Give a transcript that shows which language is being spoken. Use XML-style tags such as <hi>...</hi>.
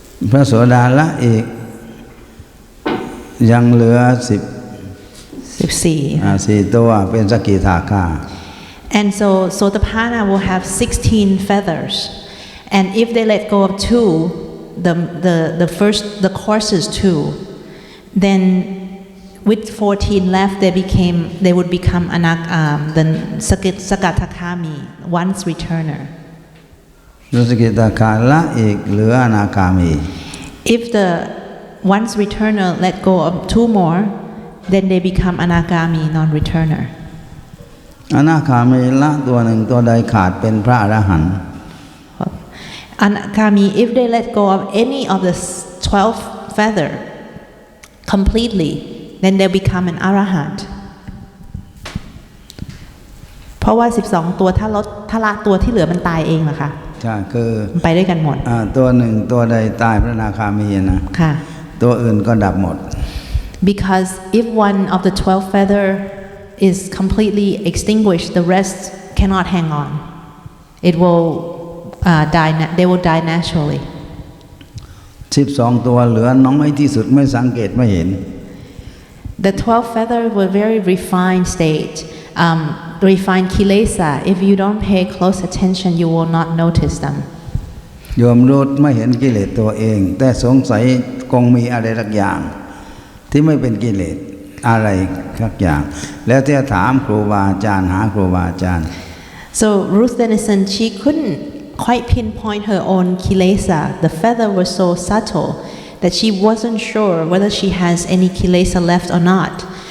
<th>พระโสดาละอีกยังเหลือ4ตัวเป็นสกิทาคา</th> <en>And so Sotapanna will have 16 feathers, and if they let go of 2, the coarsest 2, then with 14 left, they would become the Sagatakami, once returner.</en> <th>สกิทาคาละอีกเหลืออนาคามี</th> <en>If the once returner let go of 2 more, then they become Anagami, non-returner.</en> <th>อนาคามีละตัวหนึ่งตัวใดขาดเป็นพระอรหันต์</th> <en>Anagami, if they let go of any of the 12 feather completely, then they become an arahant.</en> <th>เพราะว่า12ตัวถ้าละตัวที่เหลือมันตายเองเหรอคะ ใช่คือ ไปด้วยกันหมด ตัวหนึ่งตัวใดตายพระอนาคามีนะ ค่ะ ตัวอื่นก็ดับหมด</th> <en>Because if one of the 12 feather is completely extinguished, the rest cannot hang on. It will die. They will die naturally.</en> <th>12ตัวเหลือน้อยที่สุดไม่สังเกตไม่เห็น</th> <en>The 12 feather were very refined state. Refined kilesa. If you don't pay close attention, you will not notice them.</en> <th>โยมรู้ไม่เห็นกิเลสตัวเองแต่สงสัยคงมีอะไรสักอย่างที่ไม่เป็นกิเลสอะไรสักอย่างแล้วที่ถามครูบาอาจารย์หาครูบาอาจารย์</th> <en>So Ruth Denison, she couldn't quite pinpoint her own kilesa. The feather was so subtle that she wasn't sure whether she has any kilesa left or not.</en>